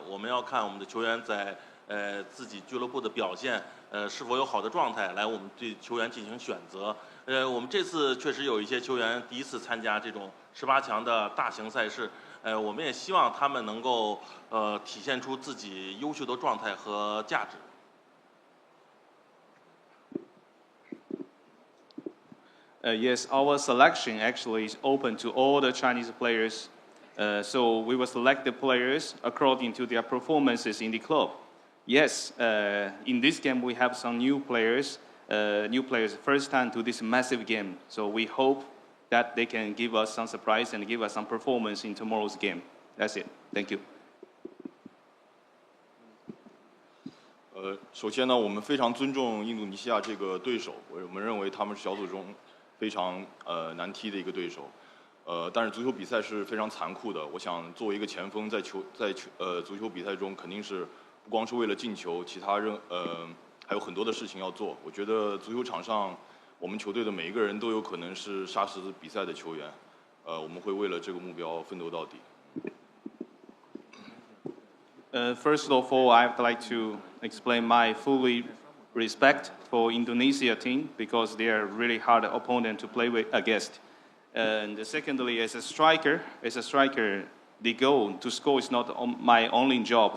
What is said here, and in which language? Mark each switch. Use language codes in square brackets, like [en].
[zh] 我们要看我们的球员在自己俱乐部的表现，是否有好的状态，来我们对球员进行选择。我们这次确实有一些球员第一次参加这种18强的大型赛事，我们也希望他们能够体现出自己优秀的状态和价值。 [en] Yes, our selection actually is open to all the Chinese players. So we will select the players according to their performances in the club. Yes, in this game we have some new players first time to this massive game. So we hope that they can give us some surprise and give us some performance in tomorrow's game. That's it. Thank you. [zh] 首先呢，我们非常尊重印度尼西亚这个对手，我们认为他们是小组中非常难踢的一个对手，但是足球比赛是非常残酷的。我想作为一个前锋，在足球比赛中肯定是不光是为了进球，其他还有很多的事情要做。我觉得足球场上我们球队的每一个人都有可能是杀死比赛的球员，我们会为了这个目标奋斗到底。 [en] First of all, I'd like to explain my fully respect for Indonesia team because they are really hard opponent to play with against. And secondly, as a striker, the goal to score is not my only job.